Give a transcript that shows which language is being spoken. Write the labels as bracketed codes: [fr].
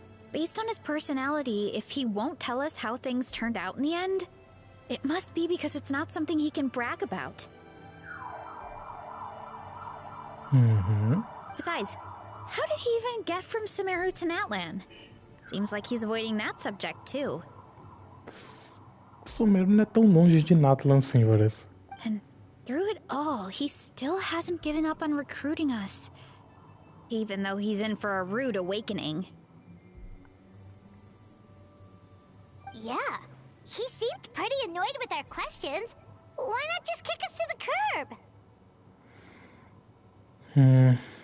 [en] Based on his personality, if he won't tell us how things turned out in the end, it must be because it's not something he can brag about. Besides, how did he even get from Sumeru to Natlan? Seems like he's avoiding that subject too. [pt] Sumeru não é tão longe de Natlan assim, parece. [en] And through it all, he still hasn't given up on recruiting us. Even though he's in for a rude awakening. Yeah, he seemed pretty annoyed with our questions. Why not just kick us to the curb?